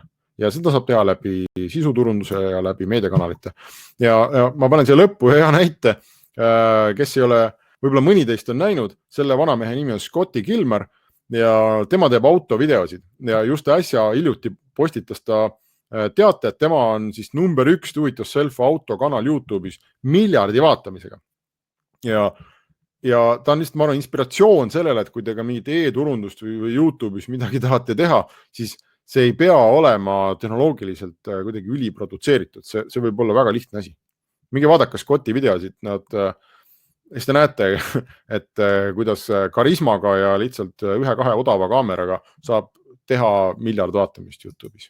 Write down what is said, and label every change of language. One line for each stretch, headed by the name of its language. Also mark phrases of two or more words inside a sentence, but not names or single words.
Estonian: Ja seda saab teha läbi sisuturunduse ja läbi meediakanalite. Ja ma panen siia lõppu hea näite, kes ei ole, võib-olla mõni teist on näinud, selle vanamehe nimi on Scotty Kilmer ja tema teeb autovideosid ja just äsja hiljuti postitas ta teate, et tema on siis number 1
English: do it yourself
Estonian: autokanal YouTube'is miljardi vaatamisega. Ja ta on lihtsalt, ma arvan, inspiratsioon sellele, et kui te ka mingit e-turundust või YouTube'is midagi tahate teha, siis see ei pea olema tehnoloogiliselt kuidagi üliprodutseeritud. See võib olla väga lihtne asi. Minge vaadake Scotti videosid, siis te näete, et kuidas karismaga ja lihtsalt 1-2 odava kaameraga saab teha miljard vaatamist YouTube'is.